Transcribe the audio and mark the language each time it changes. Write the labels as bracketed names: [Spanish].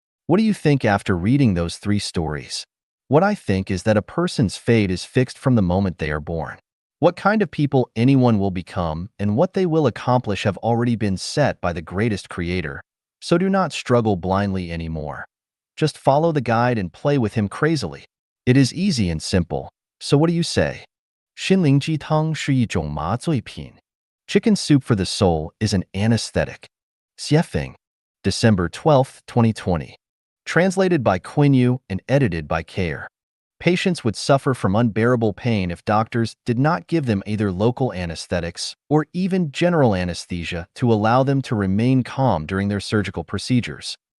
[English] What do you think after reading those 3 stories? What I think is that a person's fate is fixed from the moment they are born. What kind of people anyone will become and what they will accomplish have already been set by the greatest creator, so do not struggle blindly anymore. Just follow the guide and play with him crazily. It is easy and simple, so what do you say? [Chinese] 心灵鸡汤是一种麻醉品. [English] Chicken soup for the soul is an anesthetic. Xiefeng, December 12, 2020. Translated by Quinn Yu and edited by Care. Patients would suffer from unbearable pain if doctors did not give them either local anesthetics or even general anesthesia to allow them to remain calm during their surgical procedures.